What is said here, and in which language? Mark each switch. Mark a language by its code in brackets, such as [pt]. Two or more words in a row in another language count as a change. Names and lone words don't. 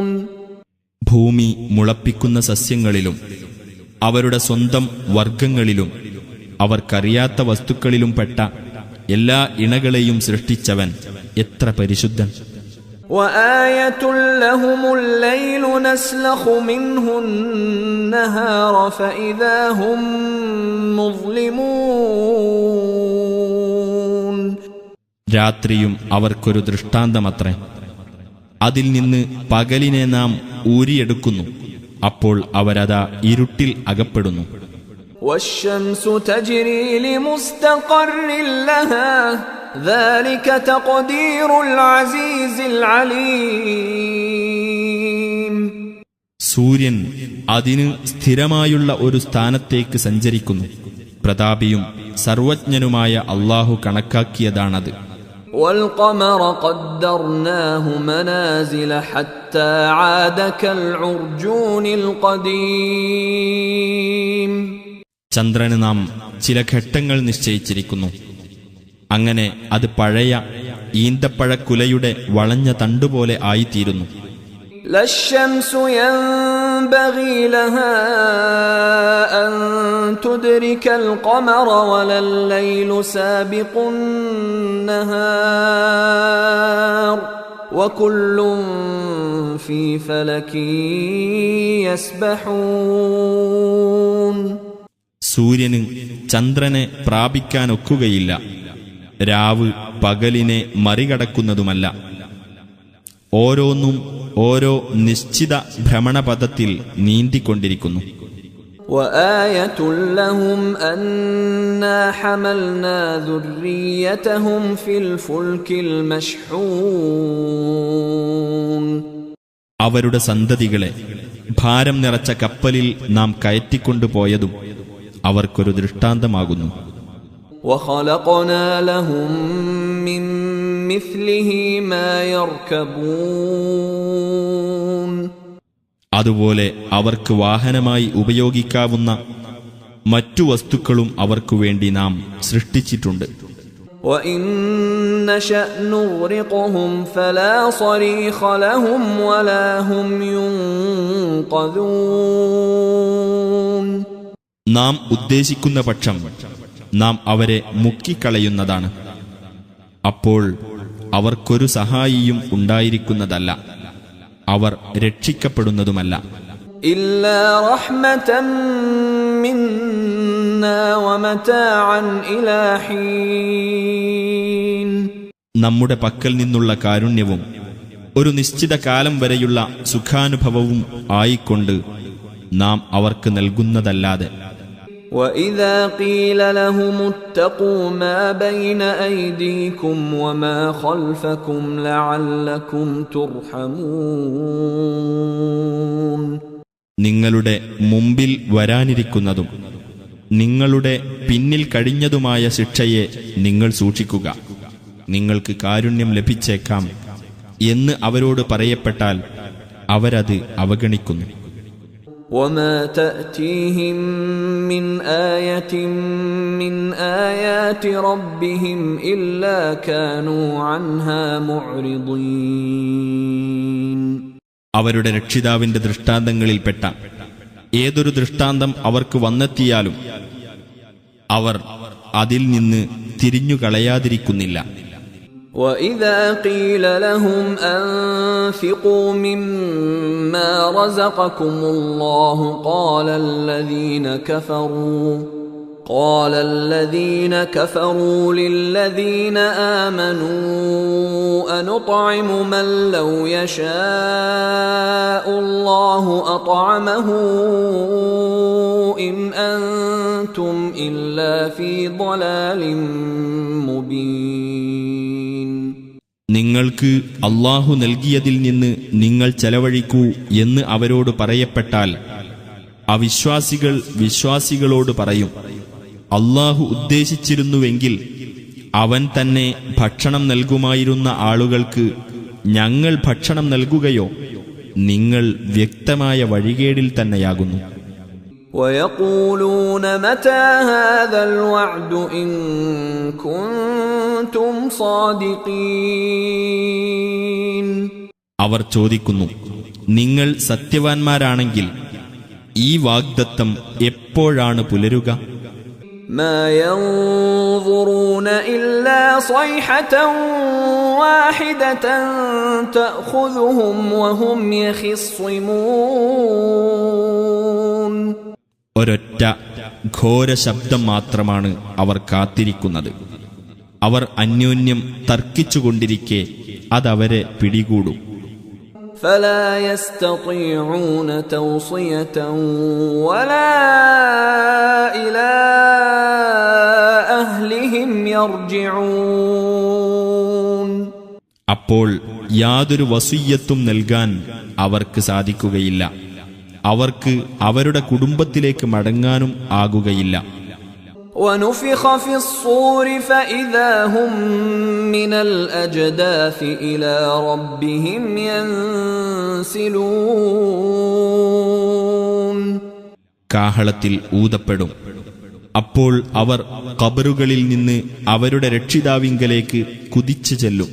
[ml] ഭൂമി മുളപ്പിക്കുന്ന സസ്യങ്ങളിലും അവരുടെ സ്വന്തം വർഗങ്ങളിലും അവർക്കറിയാത്ത വസ്തുക്കളിലും പെട്ട എല്ലാ ഇണകളെയും സൃഷ്ടിച്ചവൻ എത്ര പരിശുദ്ധൻ! [ar] وآية لهم الليل نسلخ منه النهار فإذا هم مظلمون. [ml] രാത്രിയും അവർക്കൊരു ദൃഷ്ടാന്തമത്രേ. അതിൽ നിന്ന് പകലിനെ നാം ഊരിയെടുക്കുന്നു. അപ്പോൾ അവരതാ ഇരുട്ടിൽ അകപ്പെടുന്നു. [ar] والشمس تجري لمستقر لها ذلك تقدير العزيز العليم. [ml] സൂര്യൻ അതിന് സ്ഥിരമായുള്ള ഒരു സ്ഥാനത്തേക്ക് സഞ്ചരിക്കുന്നു. പ്രതാപിയും സർവജ്ഞനുമായ അല്ലാഹു കണക്കാക്കിയതാണത്. [ar] والقمر قدرناه منازل حتى عاد كالعرجون القديم. [ml] ചന്ദ്രന് നാം ചില ഘട്ടങ്ങൾ നിശ്ചയിച്ചിരിക്കുന്നു. അങ്ങനെ അത് പഴയ ഈന്തപ്പഴക്കുലയുടെ വളഞ്ഞ തണ്ടുപോലെ ആയിത്തീരുന്നു. [ar] لا الشمس ينبغي لها أن تدرك القمر ولا الليل سابق النهار وكل في فلك يسبحون. [ml] സൂര്യന് ചന്ദ്രനെ പ്രാപിക്കാനൊക്കുകയില്ല. രാവ് പകലിനെ മറികടക്കുന്നതുമല്ല. ഓരോന്നും ഓരോ നിശ്ചിത ഭ്രമണപഥത്തിൽ നീന്തിക്കൊണ്ടിരിക്കുന്നു. [ar] وآية لهم أنا حملنا ذريتهم في الفلك المشحون. [ml] അവരുടെ സന്തതികളെ ഭാരം നിറച്ച കപ്പലിൽ നാം കയറ്റിക്കൊണ്ടുപോയതും അവർക്കൊരു ദൃഷ്ടാന്തമാകുന്നു. [ar] وخلقنا لهم من مثله ما يركبون. [ml] അതുപോലെ അവർക്ക് വാഹനമായി ഉപയോഗിക്കാവുന്ന മറ്റു വസ്തുക്കളും അവർക്കു വേണ്ടി നാം സൃഷ്ടിച്ചിട്ടുണ്ട്. [ar] وإن نشأ نغرقهم فلا صريخ لهم ولا هم ينقذون. [ml] നാം ഉദ്ദേശിക്കുന്ന പക്ഷം നാം അവരെ മുക്കിക്കളയുന്നതാണ്. അപ്പോൾ അവർക്കൊരു സഹായിയും ഉണ്ടായിരിക്കുന്നതല്ല, അവർ രക്ഷിക്കപ്പെടുന്നതുമല്ല. [ar] إلا رحمة منا ومتاعا إلى حين. [ml] നമ്മുടെ പക്കൽ നിന്നുള്ള കാരുണ്യവും ഒരു നിശ്ചിത കാലം വരെയുള്ള സുഖാനുഭവവും ആയിക്കൊണ്ട് നാം അവർക്ക് നൽകുന്നതല്ലാതെ. [ar] وَإِذَا قِيلَ لَهُمُ اتَّقُوا مَا بَيْنَ أَيْدِيكُمْ وَمَا خَلْفَكُمْ لَعَلَّكُمْ تُرْحَمُونَ. [ml] നിങ്ങളുടെ മുമ്പിൽ വരാനിരിക്കുന്നതും നിങ്ങളുടെ പിന്നിൽ കഴിഞ്ഞതുമായ ശിക്ഷയെ നിങ്ങൾ സൂക്ഷിക്കുക, നിങ്ങൾക്ക് കാരുണ്യം ലഭിച്ചേക്കാം എന്ന് അവരോട് പറയപ്പെട്ടാൽ അവരത് അവഗണിക്കുന്നു. [ar] وَمَا تَأْتِيهِمْ مِنْ آيَةٍ مِنْ آيَاتِ رَبِّهِمْ إِلَّا كَانُوا عَنْهَا مُعْرِضِينَ. [ml] അവരുടെ രക്ഷിതാവിന്റെ ദൃഷ്ടാന്തങ്ങളിൽപ്പെട്ട ഏതൊരു ദൃഷ്ടാന്തം അവർക്ക് വന്നെത്തിയാലും അവർ അതിൽ നിന്ന് തിരിഞ്ഞുകളയാതിരിക്കുന്നില്ല. [ar] وَإِذَا قِيلَ لَهُمْ أَنفِقُوا مِمَّا رَزَقَكُمُ اللَّهُ قَالَ الَّذِينَ كَفَرُوا لِلَّذِينَ آمَنُوا أَنُطْعِمُ مَن لَّوْ يَشَاءُ اللَّهُ أَطْعَمَهُ إِنْ أَنتُمْ إِلَّا فِي ضَلَالٍ مُبِينٍ. [ml] നിങ്ങൾക്ക് അല്ലാഹു നൽകിയതിൽ നിന്ന് നിങ്ങൾ ചെലവഴിക്കൂ എന്ന് അവരോട് പറയപ്പെട്ടാൽ അവിശ്വാസികൾ വിശ്വാസികളോട് പറയും, അല്ലാഹു ഉദ്ദേശിച്ചിരുന്നുവെങ്കിൽ അവൻ തന്നെ ഭക്ഷണം നൽകുമായിരുന്ന ആളുകൾക്ക് ഞങ്ങൾ ഭക്ഷണം നൽകുകയോ? നിങ്ങൾ വ്യക്തമായ വഴികേടിൽ തന്നെയാകുന്നു. [ar] وَيَقُولُونَ مَتَى هَذَا الْوَعْدُ إِن كُنتُمْ صَادِقِينَ. [ml] അവർ ചോദിക്കുന്നു, നിങ്ങൾ സത്യവാൻമാരാണെങ്കിൽ ഈ വാഗ്ദത്തം എപ്പോഴാണ് പുലരുക? [ar] مَا يَنظُرُونَ إِلَّا صَيْحَةً وَاحِدَةً تَأْخُذُهُمْ وَهُمْ يَخِصِّمُونَ. [ml] ഒരൊറ്റ ഘോര ശബ്ദം മാത്രമാണ് അവർ കാത്തിരിക്കുന്നത്. അവർ അന്യോന്യം തർക്കിച്ചുകൊണ്ടിരിക്കെ അതവരെ പിടികൂടും. [ar] فلا يستطيعون توصية ولا إلى أهلهم يرجعون. [ml] അപ്പോൾ യാതൊരു വസിയ്യത്തും നൽകാൻ അവർക്ക് സാധിക്കുകയില്ല. അവർക്ക് അവരുടെ കുടുംബത്തിലേക്ക് മടങ്ങാനും ആകുകയില്ല. [ar] ونفخ في الصور فإذا هم من الأجداث إلى ربهم ينسلون. [ml] കാഹളത്തിൽ ഊതപ്പെടും. അപ്പോൾ അവർ ഖബറുകളിൽ നിന്ന് അവരുടെ രക്ഷിതാവിങ്കലേക്ക് കുതിച്ചു ചെല്ലും.